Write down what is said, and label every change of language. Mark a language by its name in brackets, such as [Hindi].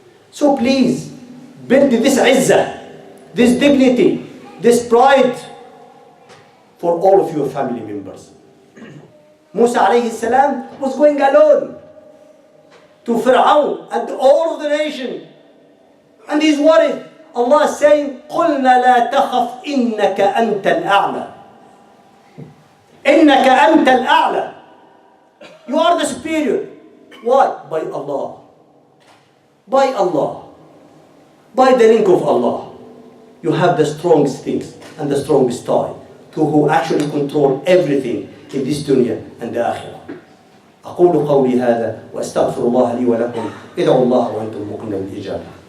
[English] So please, build this izzah, this dignity, this pride for all of your family members. Musa alayhi salam was going alone to Fir'aun and all of the nation. And he's worried. Allah is saying, [Arabic] قُلْنَا لَا تَخَفْ إِنَّكَ أَنْتَ الْأَعْلَى. إِنَّكَ أَنْتَ الْأَعْلَى. [English] You are the superior. Why? By Allah. By Allah. By the link of Allah. You have the strongest things and the strongest tie to who actually control everything in this dunya and the akhirah. [Arabic] أقول قولي هذا وأستغفر الله لي ولكم. ادعوا الله وأنتم موقنون بالإجابة.